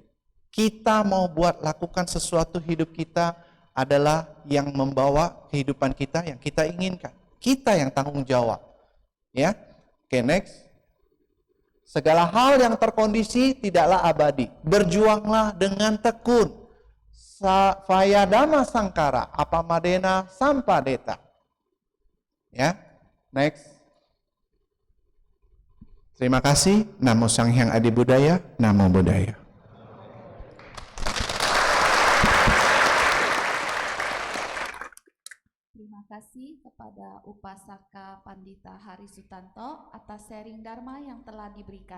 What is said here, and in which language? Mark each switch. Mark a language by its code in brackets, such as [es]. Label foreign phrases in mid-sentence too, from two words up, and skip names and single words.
[id] Kita mau lakukan sesuatu hidup kita adalah yang membawa kehidupan kita yang kita inginkan. Kita yang tanggung jawab. Ya, oke, next. Segala hal yang terkondisi tidaklah abadi. Berjuanglah dengan tekun. [pi] Vayadama sangkara, apamadena sampadeta. [id] Ya, next. Terima kasih. [pi] Namo Sang Hyang Adi Budaya. Namo Buddhaya. [id] Terima kasih kepada Upasaka Pandita Hari Sutanto atas sharing Dharma yang telah diberikan.